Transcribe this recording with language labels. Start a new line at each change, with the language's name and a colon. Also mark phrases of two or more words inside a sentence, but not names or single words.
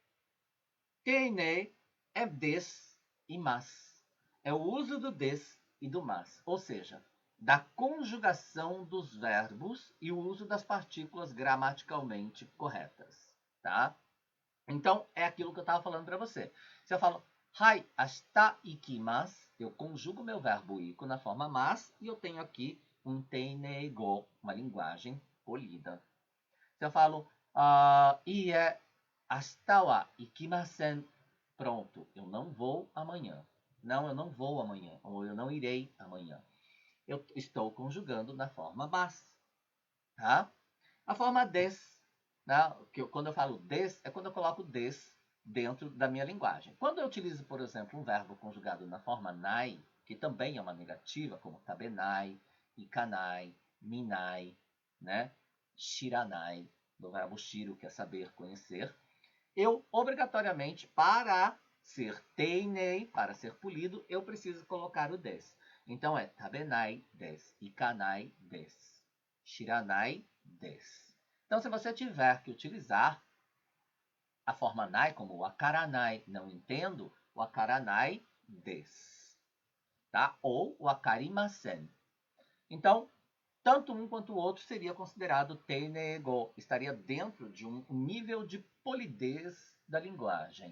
Portuguese: Teinei é des e mas. É o uso do des e do mas. Ou seja, da conjugação dos verbos e o uso das partículas gramaticalmente corretas. Tá? Então, é aquilo que eu estava falando para você. Se eu falo,
Japanese: はい、明日行きます,
Portuguese: eu conjugo meu verbo iku na forma mas e eu tenho aqui um
Japanese: 丁寧語,
Portuguese: uma linguagem polida. Se eu falo,
Japanese: いえ、明日は行きません,
Portuguese: pronto, eu não vou amanhã. Não, eu não vou amanhã, ou eu não irei amanhã. Eu estou conjugando na forma mas. Tá? A forma des, né? Quando eu falo des, é quando eu coloco des dentro da minha linguagem. Quando eu utilizo, por exemplo, um verbo conjugado na forma nai, que também é uma negativa, como
Japanese: 食べない、行かない、見ない,
Portuguese: né? Shiranai, do verbo shiro, que é saber, conhecer, eu obrigatoriamente, para ser teinei, para ser polido, eu preciso colocar o des. Então é
Japanese: 食べないです、行かないです、知らないです.
Portuguese: Então, se você tiver que utilizar a forma nai, como o akaranai, não entendo, o
Japanese: 分からないです.
Portuguese: Tá? Ou o akarimasen. Então, tanto um quanto o outro seria considerado teinego, estaria dentro de um nível de polidez da linguagem.